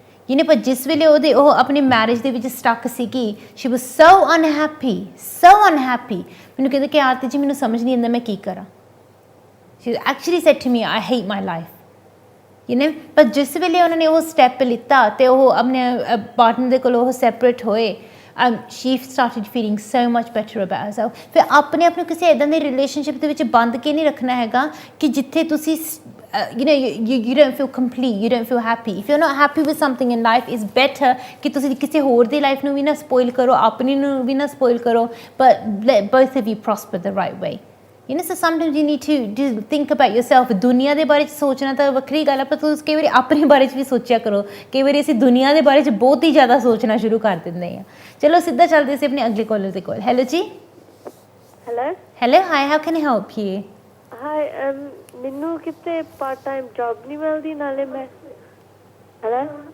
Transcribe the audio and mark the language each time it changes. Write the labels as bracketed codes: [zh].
[pa] You know, ਪਰ ਜਿਸ ਵੇਲੇ ਉਹ ਆਪਣੀ ਮੈਰਿਜ ਦੇ ਵਿੱਚ ਸਟਕ ਸੀਗੀ, [en] She was so unhappy. [pa] ਮੈਨੂੰ ਕਹਿੰਦੇ ਕਿ ਆਰਤੀ ਜੀ, ਮੈਨੂੰ ਸਮਝ ਨਹੀਂ ਆਉਂਦਾ ਮੈਂ ਕੀ ਕਰਾਂ। [en] She actually said to me, I hate my life. [pa] You know, ਪਰ ਜਿਸ ਵੇਲੇ ਉਹਨਾਂ ਨੇ ਉਹ ਸਟੈਪ ਲਿੱਤਾ ਅਤੇ ਉਹ ਆਪਣੇ ਪਾਰਟਨਰ ਦੇ ਕੋਲੋਂ ਉਹ ਸੈਪਰੇਟ ਹੋਏ, [en] she started feeling so much better about herself. [pa] ਫਿਰ ਆਪਣੇ ਆਪ ਨੂੰ ਕਿਸੇ ਇਦਾਂ ਦੇ ਰਿਲੇਸ਼ਨਸ਼ਿਪ ਦੇ ਵਿੱਚ ਬੰਦ ਕੇ ਨਹੀਂ ਰੱਖਣਾ ਹੈਗਾ ਕਿ ਜਿੱਥੇ ਤੁਸੀਂ [en] you don't feel complete, you don't feel happy. If you're not happy with something in life, it's better [pa] ਕਿ ਤੁਸੀਂ ਕਿਸੇ ਹੋਰ ਦੀ ਲਾਈਫ ਨੂੰ ਵੀ ਨਾ ਸਪੋਇਲ ਕਰੋ, [en] ਆਪਣੀ ਨੂੰ ਵੀ ਨਾ ਸਪੋਇਲ ਕਰੋ, but let both of you prosper the right way. You know, so sometimes you need to think about yourself. [pa] दुनिया ਦੇ ਬਾਰੇ ਸੋਚਣਾ ਤਾਂ ਵੱਖਰੀ ਗੱਲ ਹੈ, ਪਰ ਤੁਸੀਂ ਕਈ ਵਾਰੀ ਆਪਣੇ ਬਾਰੇ ਵੀ ਸੋਚਿਆ ਕਰੋ. ਕਈ ਵਾਰੀ ਅਸੀਂ ਦੁਨੀਆ ਦੇ ਬਾਰੇ ਬਹੁਤ ਹੀ ਜ਼ਿਆਦਾ ਸੋਚਣਾ ਸ਼ੁਰੂ ਕਰ ਦਿੰਦੇ ਹਾਂ. ਚਲੋ ਸਿੱਧਾ ਚੱਲਦੇ ਸੀ ਆਪਣੇ ਅਗਲੇ ਕਾਲਰ ਦੇ ਕੋਲ. [en] Hello ji. Hello hi, how can I help you? [pa] High, ਮੈਨੂੰ ਕਿਤੇ ਪਾਰਟ ਟਾਈਮ ਜੌਬ ਨਹੀਂ ਮਿਲਦੀ, ਨਾਲੇ ਮੈਂ ਹੈਲੋ